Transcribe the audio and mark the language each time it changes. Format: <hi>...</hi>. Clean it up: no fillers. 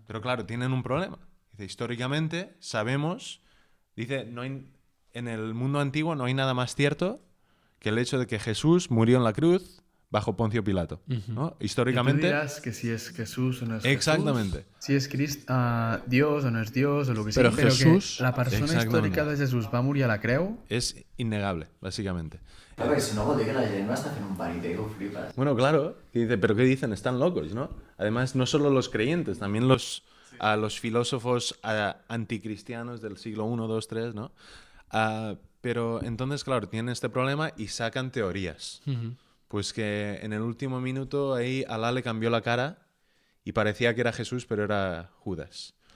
<es>Pero claro, tienen un problema. Dice, históricamente sabemos, dice, en el mundo antiguo no hay nada más cierto que el hecho de que Jesús murió en la cruz bajo Poncio Pilato, ¿no? Históricamente... Y tú dirás que si es Jesús o no es Exactamente. Jesús, si es Dios o no es Dios o lo que Pero</es> <ca>sigui,</ca> <es>Jesús- que la persona Exactamente.</es> <ca>històrica de Jesús va morir a la creu.</ca> <es>Es innegable, básicamente.</es> <ca>Clar, perquè si no vol dir que la gent va estar fent un parité i ho flipes.</ca> <es>Bueno, claro, que dice, pero ¿qué dicen? Están locos, ¿no? Además, no solo los creyentes, también los filósofos anticristianos del siglo I, II, III, ¿no? Pero entonces, claro, tienen este problema y sacan teorías. Pues que en el último minuto ahí Alá le cambió la cara y parecía que era Jesús, pero era Judas.</es>